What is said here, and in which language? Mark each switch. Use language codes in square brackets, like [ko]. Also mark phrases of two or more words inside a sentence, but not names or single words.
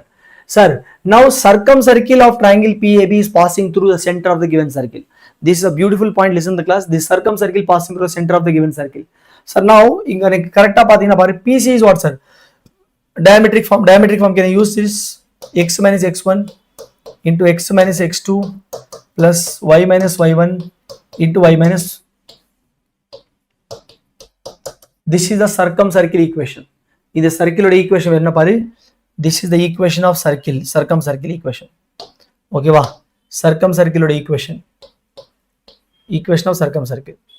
[en] Sir, now circumcircle of triangle PAB is passing through the center of the given circle. This is a beautiful point. Listen to the class. This circumcircle passing through the center of the given circle. Sir, now correct PC is what, sir? Diametric form can I use this? X minus x1 into x minus x2 plus y minus y1 into y minus. This is the circumcircle equation. In the circular equation, this is the equation of circumcircle equation. Okay, wow. Circumcircular equation. Equation of circumcircle.